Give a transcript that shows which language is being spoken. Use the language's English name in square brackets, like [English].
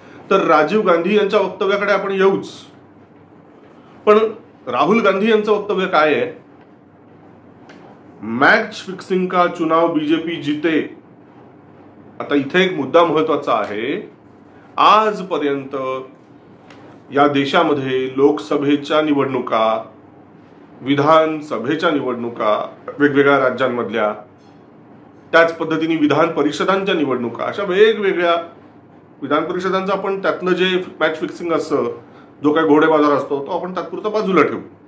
[Marathi] तर राजीव गांधी यांच्या वक्तव्याकडे आपण येऊच. पण राहुल गांधी यांचं वक्तव्य काय आहे? [Hindi] मैच फिक्सिंग का चुनाव बीजेपी जीते. [Marathi] आता इथे एक मुद्दा महत्वाचा आहे. आजपर्यंत या देशामध्ये लोकसभेच्या निवडणुका, विधानसभेच्या निवडणुका वेगवेगळ्या राज्यांमधल्या, त्याच पद्धतीने विधान परिषदांच्या निवडणुका, अशा वेगवेगळ्या विधान परिषदांचं आपण त्यातलं जे मॅच फिक्सिंग असतं, जो काही घोडेबाजार असतो, तो आपण तात्पुरता बाजूला ठेवू.